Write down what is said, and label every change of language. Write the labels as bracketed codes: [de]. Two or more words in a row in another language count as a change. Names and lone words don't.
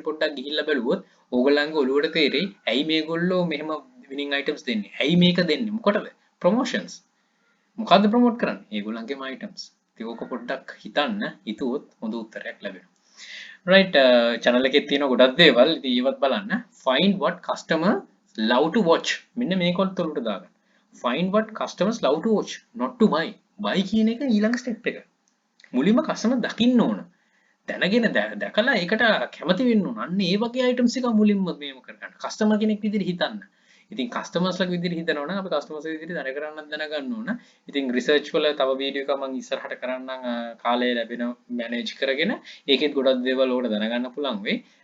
[si] පොඩ්ඩක් ගිහිල්ලා බලුවොත් ඕගොල්ලන්ගේ ඔළුවට තේරෙයි ඇයි මේගොල්ලෝ මෙහෙම [en] winning items [si] දෙන්නේ ඇයි මේක දෙන්නේ මොකටද promotions මොකද්ද promote කරන්නේ ඒගොල්ලන්ගේම items ඉතින් ඕක පොඩ්ඩක් හිතන්න හිතුවොත් හොඳ උත්තරයක් ලැබෙනවා [en] right channel [si] එකේ තියෙන ගොඩක් දේවල් ඉතින් ඒවත් බලන්න [en] find what customer love to watch [si] මෙන්න මේකත් උඩට දාගන්න [en] find what customers love to watch not to buy buy [si] කියන එක ඊළඟ ස්ටෙප් එක. මුලින්ම කස්ටමර් දකින්න ඕන. දැනගෙන දැකලා ඒකට කැමති වෙන්න ඕන. අන්න ඒ වගේ අයිටම්ස් එක මුලින්ම මේව කරගන්න. කස්ටමර් කෙනෙක් විදිහට හිතන්න. ඉතින් කස්ටමර්ස්ලා විදිහට හිතනවා නම් අපි කස්ටමර්ස්ලා විදිහට දැනගන්න ඕන. ඉතින් රිසර්ච් වල තව වීඩියෝ එකක් මම ඉස්සරහට කරන්නම් කාලය ලැබෙන මැනේජ් කරගෙන ඒකෙත් ගොඩක් දේවල් ඕකට දැනගන්න පුළුවන් වෙයි.